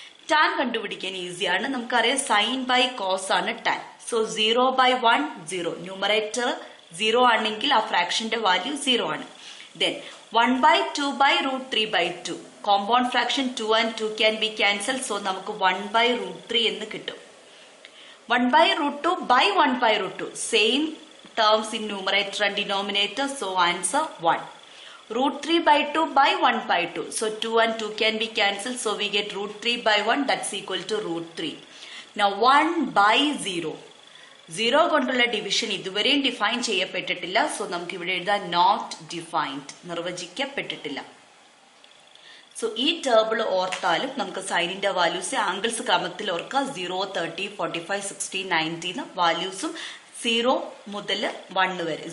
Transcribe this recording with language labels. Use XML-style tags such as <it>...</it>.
<ml>Tan കണ്ടുപിടിക്കാൻ ഈസിയാണ്. നമുക്കറിയാം സൈൻ ബൈ കോസ് ആണ് ടാൻ. സോ 0/1 0, ന്യൂമറേറ്റർ 0 ആണെങ്കിൽ ആ ഫ്രാക്ഷന്റെ വാല്യൂ 0 ആണ്. Then 1/2 √3/2, compound fraction</ml> <en>2 and 2 can be cancel.</en> <ml>So നമുക്ക് 1/√3 എന്ന് കിട്ടും.</ml> <en>1/√2 by 1/√2, same terms in numerator and denominator, so answer 1. Root 3 by 2 by 1 by 2. So 2 and 2 can be cancelled. So we get root 3 by 1, that's equal to root 3. Now 1 by 0.</en> <ml>0 കൊണ്ടുള്ള division ഇതുവരെയും define ചെയ്യപ്പെട്ടിട്ടില്ല. So നമുക്ക് ഇവിടെ എഴുതാൻ not defined, നിർവചിക്കപ്പെട്ടിട്ടില്ല. So ഈ table ഓർത്താലും നമുക്ക് സൈനിന്റെ values angles ക്രമത്തിൽ ഓർക്കാം. 0, 30, 45, 60, 90 വാല്യൂസും 0 മുതൽ 1 വരെ.</ml>